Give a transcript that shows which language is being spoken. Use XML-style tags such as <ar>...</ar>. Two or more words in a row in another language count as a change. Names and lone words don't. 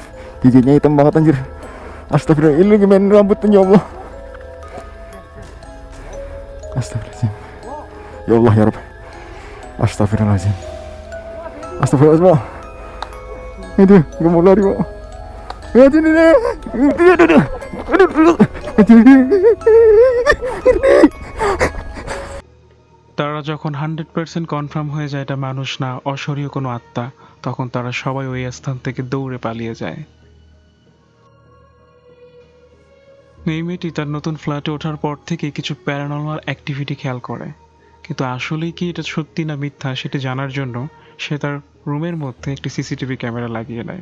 <id>Giginya hitam banget anjir. Astagfirullah, ini gimana rambutnya</id> <ar>يا الله.</ar> <id>Astagfirullahaladzim.</id> <ar>يا الله يا رب.</ar> <id>Astagfirullahaladzim. Astagfirullahaladzim. Itu, gak mau lari kok. Aduh.</id> <bn>তারা যখন 100% কনফার্ম হয়ে যায় এটা মানুষ না অশরীয় কোনো আত্মা, তখন তারা সবাই ওই স্থান থেকে দৌড়ে পালিয়ে যায়। এই মেয়েটি তার নতুন ফ্ল্যাটে ওঠার পর থেকে কিছু প্যারানর্মাল অ্যাক্টিভিটি খেয়াল করে, কিন্তু আসলেই কি এটা সত্যি না মিথ্যা সেটা জানার জন্য সে তার রুমের মধ্যে একটি সিসিটিভি ক্যামেরা লাগিয়ে নেয়।</bn>